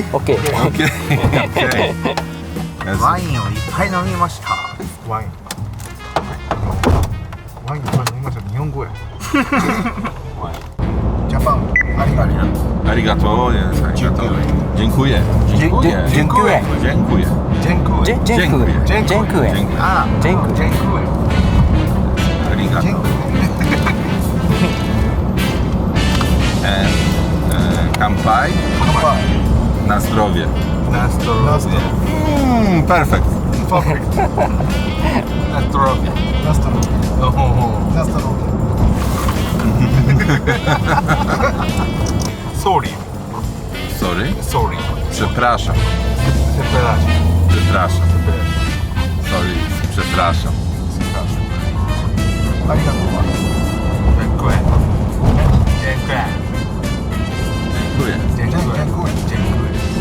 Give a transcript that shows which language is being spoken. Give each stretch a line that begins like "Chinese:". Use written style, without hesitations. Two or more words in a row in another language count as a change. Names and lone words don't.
English: OK Okay. Okay. Yes.
Japanese: ワインをいっぱい飲みました。ワイン。ワインいっぱい飲みました。日本語や。ジャパン、ありがとう。 Arigato, yes, arigato.
Polish: Dziękuję. Dziękuję. Dziękuję. Dziękuję. ジェンクウェイ。 Dziękuję dziękuję Dziękuję. ああ、ジェンクエジェンクウェイ。ジェン
Japanese: Arigato.
Polish: クウェイ。
English: And kanpai
Japanese: 乾杯。
Polish: na zdrowie. Na zdrowie. Na zdrowie.
English: Perfect. パーフェクト。
Polish: Na zdrowie. Na zdrowie.
English: Oh.
Polish: Na zdrowie. Sorry.
English: Sorry. Sorry.
Polish: Przepraszam. Przepraszam. Przepraszam. Sorry. Przepraszam. Przepraszam.
Japanese: ありがとう。ジェンクウェイ。
Polish: ジェンクウェイ。 Dziękuję. Dziękuję. Dziękuję. Dziękuję.